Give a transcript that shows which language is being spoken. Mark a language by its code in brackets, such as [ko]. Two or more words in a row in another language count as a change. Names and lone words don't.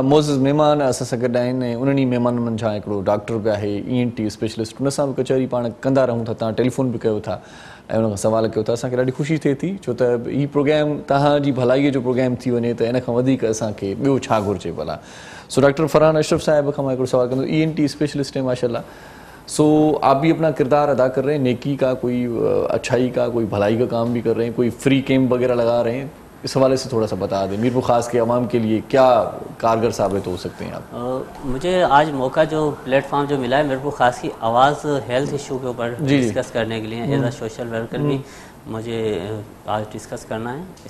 [sd] मोज़िज़ महिमान असां सां गॾु आहिनि ऐं उन्हनि ई महिमाननि मंझां हिकिड़ो डॉक्टर बि आहे, [en] ENT specialist. [sd] उन सां बि कचहरी पाण कंदा रहूं था. तव्हां टेलीफोन बि कयो था ऐं उन खां सवाल कयो था. असांखे ॾाढी ख़ुशी थिए थी छो त हीउ प्रोग्राम तव्हांजी भलाईअ जो प्रोग्राम थी वञे त इन खां वधीक असांखे ॿियो छा घुरिजे भला. सो डॉक्टर फरहान अशरफ साहिब खां मां हिकिड़ो सवाल कंदो. [en] ENT specialist [ur] ہے ماشاءاللہ. سو آپ بھی اپنا کردار ادا کر رہے ہیں، نیکی کا، کوئی اچھائی کا، کوئی بھلائی کا کام بھی کر رہے ہیں، کوئی [en] free camp [ur] وغیرہ لگا رہے ہیں. اس حوالے سے تھوڑا سا بتا دیں۔ میرپور خاص کے عوام کے لیے کیا کارگر ثابت ہو سکتے ہیں آپ? مجھے آج موقع جو پلیٹ فارم جو ملا ہے میرپور خاص کی آواز [en] health issue [ur] کے اوپر ڈسکس کرنے کے لیے [en] as a social worker [ur] بھی مجھے آج ڈسکس کرنا ہے.